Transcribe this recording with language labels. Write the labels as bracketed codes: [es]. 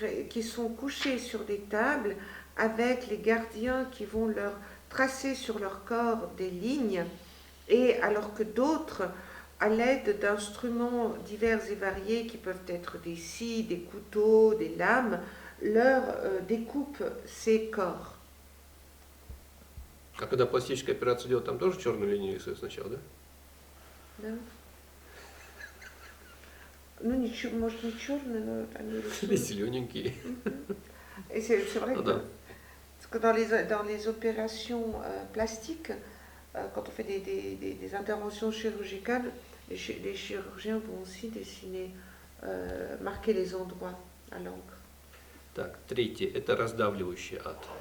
[fr] qui sont couchés sur des tables avec les gardiens qui vont leur tracer sur leur corps des lignes, et alors que d'autres, à l'aide d'instruments divers et variés qui peuvent être des scies, des couteaux, des lames, leur découpent ces corps. [ru] А когда пластическая операция делают, там тоже черную линию рисуют сначала, да? Да. Ну, может, не черные, но они рисуют. Или зелененькие. [fr] Et c'est vrai Ah, que dans les opérations plastiques, quand on fait des interventions chirurgicales, les chirurgiens vont aussi dessiner, marquer les endroits à l'encre. [ru] Так, третий – это раздавливающий ад.